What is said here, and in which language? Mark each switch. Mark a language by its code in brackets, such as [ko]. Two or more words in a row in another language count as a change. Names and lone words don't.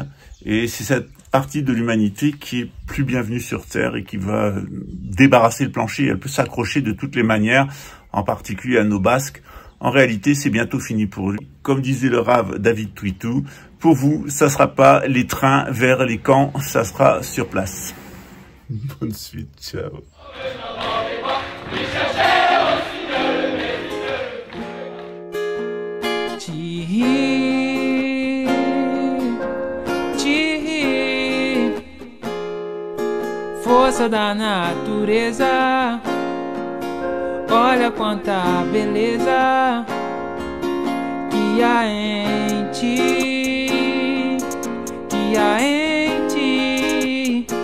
[fr] Et c'est cette partie de l'humanité qui est plus bienvenue sur Terre et qui va débarrasser le plancher. Elle peut s'accrocher de toutes les manières, en particulier à nos Basques. En réalité, c'est bientôt fini pour lui. Comme disait le Rav David Twitou, pour vous, ça sera pas les trains vers les camps, ça sera sur place. Bonne suite, ciao. [pt] Força da natureza, olha quanta beleza que há em ti, que há em ti.